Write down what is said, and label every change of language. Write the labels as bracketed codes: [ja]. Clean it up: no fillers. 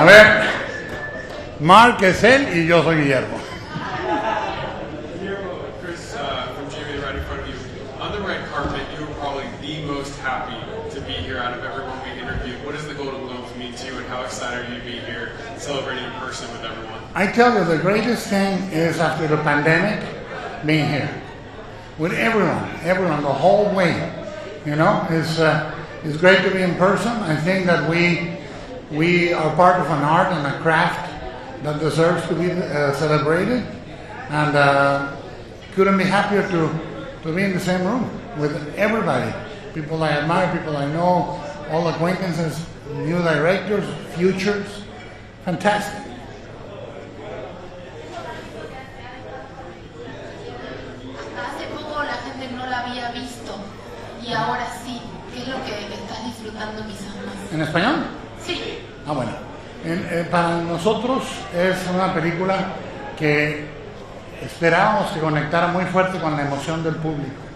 [es] A ver, Mark es él y yo soy Guillermo. [en] Chris, from Jamie, right in front of you. On the red carpet, you were probably the most happy to be here out of everyone we interviewed. What does the Golden Globes mean to you, and how excited are you to be here celebrating in person with everyone? I tell you, the greatest thing is after the pandemic, being here with everyone, the whole way. It's great to be in person. I think that we are part of an art and a craft that deserves to be celebrated, and couldn't be happier to be in the same room with everybody. People I admire, people I know, all acquaintances, new directors, futures, fantastic. [es] Hace poco la gente no la había visto y ahora sí. ¿Qué es lo que estás disfrutando quizás más? ¿En español? Sí. Ah, bueno. Para nosotros es una película que esperábamos que conectara muy fuerte con la emoción del público.